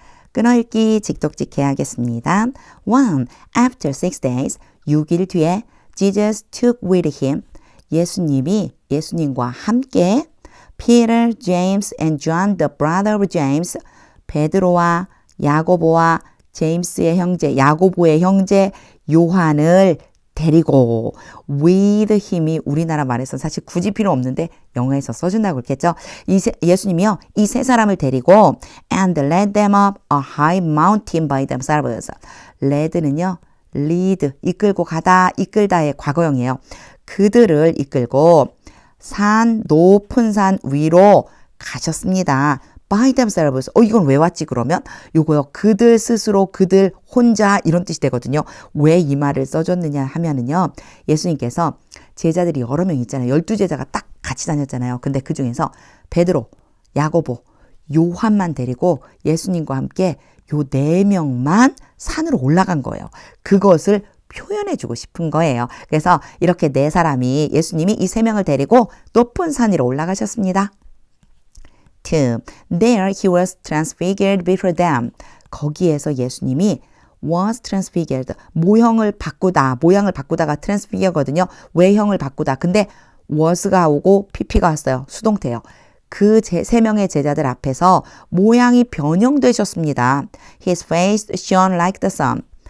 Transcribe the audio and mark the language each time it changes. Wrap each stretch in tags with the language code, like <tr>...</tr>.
<ko>끊어읽기 직독직해 하겠습니다. 1.</ko> <en>After 6 days</en> <ko>6일 뒤에</ko> <en>Jesus took with him</en> <ko>예수님과 함께</ko> <en>Peter, James and John the brother of James</en> <ko>베드로와 야고보와 제임스의 형제 야고보의 형제 요한을 데리고 with him이 우리나라 말에서 사실 굳이 필요 없는데 영어에서 써준다고 그랬겠죠. 예수님이요 이 세 사람을 데리고</ko> <en>and led them up a high mountain by themselves.</en> <ko>led는요 lead 이끌고 가다 이끌다의 과거형이에요. 그들을 이끌고 높은 산 위로 가셨습니다.</ko> <en>by themselves.</en> <ko>이건 왜 왔지 그러면? 요거요. 그들 스스로 그들 혼자 이런 뜻이 되거든요. 왜 이 말을 써줬느냐 하면은요. 예수님께서 제자들이 여러 명 있잖아요. 12제자가 딱 같이 다녔잖아요. 근데 그 중에서 베드로, 야고보, 요한만 데리고 예수님과 함께 요 4명만 산으로 올라간 거예요. 그것을 표현해주고 싶은 거예요. 그래서 이렇게 4사람이 예수님이 이 3명을 데리고 높은 산 위로 올라가셨습니다. 2.</ko> <en>There he was transfigured before them.</en> <ko>거기에서 예수님이</ko> <en>was transfigured.</en> <ko>모양을 바꾸다가 transfigure거든요. 외형을 바꾸다. 근데 was가 오고 pp가 왔어요. 수동태요. 그 3명의 제자들 앞에서 모양이 변형되셨습니다.</ko> <en>His face shone like the sun.</en>